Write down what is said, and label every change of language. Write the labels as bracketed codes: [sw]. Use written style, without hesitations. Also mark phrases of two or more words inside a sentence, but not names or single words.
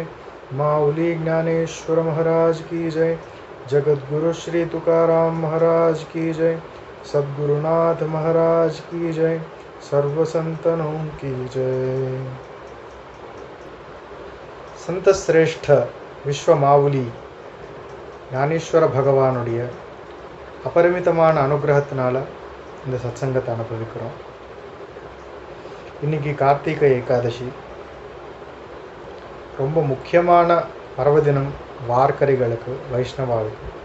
[hi] माऊली ज्ञानेश्वर महाराज की जय। जगद्गुरु श्री तुकाराम महाराज की जय। सद्गुरुनाथ महाराज की जय। सर्व संतनों की जय। संत श्रेष्ठ विश्व माऊली [ta] ஞானேஸ்வர பகவானுடைய அபரிமிதமான அனுகிரகத்தினால இந்த சத்சங்கத்தை அனுபவிக்கிறோம். இன்னைக்கு கார்த்திகை ஏகாதசி, ரொம்ப முக்கியமான பர்வதினம் வார்க்கரிகளுக்கு, வைஷ்ணவாவுக்கு.